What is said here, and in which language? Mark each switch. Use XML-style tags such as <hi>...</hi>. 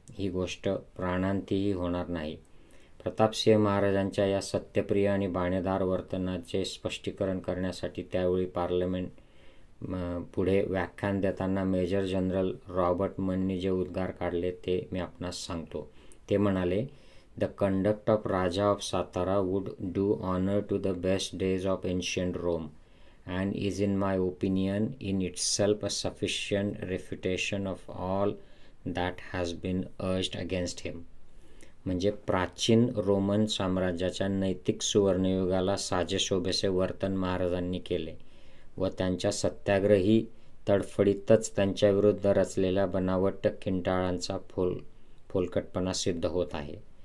<mr>ही गोष्ट प्राणांतीही होणार नाही. प्रतापसिंह महाराजांच्या या सत्यप्रिय आणि बाणेदार वर्तनाचे स्पष्टीकरण करण्यासाठी त्यावेळी पार्लमेंट पुढे व्याख्यान देताना मेजर जनरल रॉबर्ट मननी जे उद्गार काढले ते मी आपणास सांगतो. ते म्हणाले,</mr> <en>The conduct of Raja of Satara would do honor to the best days of ancient Rome, and is in my opinion in itself a sufficient refutation of all that has been urged against him.</en> <mr>म्हणजे प्राचीन Roman साम्राज्याच्या नैतिक सुवर्णयुगाला साजेशोभेचे वर्तन महाराजांनी केले व त्यांच्या सत्याग्रही तडफडीतच त्यांच्याविरुद्ध रचलेल्या बनावट किंटाळांचा फोलकटपणा सिद्ध होत आहे.</mr>